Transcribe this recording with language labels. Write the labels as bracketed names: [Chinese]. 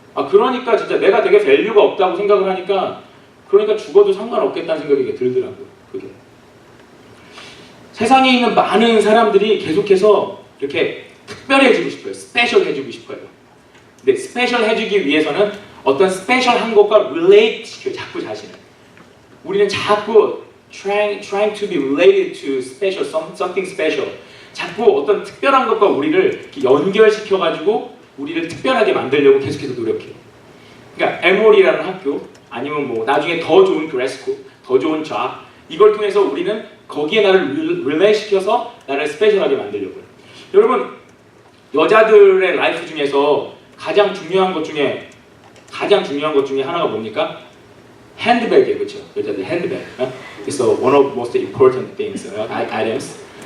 [Korean] 그러니까 진짜 내가 되게 밸류가 없다고 생각을 하니까, 그러니까 죽어도 상관없겠다는 생각이 들더라고요. 그게. 세상에 있는 많은 사람들이 계속해서 이렇게 특별해지고 싶어요. 스페셜해지고 싶어요. 근데 스페셜해지기 위해서는 어떤 스페셜한 것과 relate 시켜요. 자꾸 자신을. 우리는 자꾸 [English] trying to be related to special, something special. [Korean] 자꾸 어떤 특별한 것과 우리를 이렇게 연결시켜가지고 우리를 특별하게 만들려고 계속해서 노력해요. 그러니까 에모리라는 학교, 아니면 뭐 나중에 더 좋은 그레스코, 더 좋은 잡, 이걸 통해서 우리는 거기에 나를 릴레이시켜서 나를 스페셜하게 만들려고 해요. 여러분, 여자들의 라이프 중에서 가장 중요한 것 중에 하나가 뭡니까? 핸드백이에요, 그렇죠? 여자들 핸드백. [English] It's one of the most important things, items.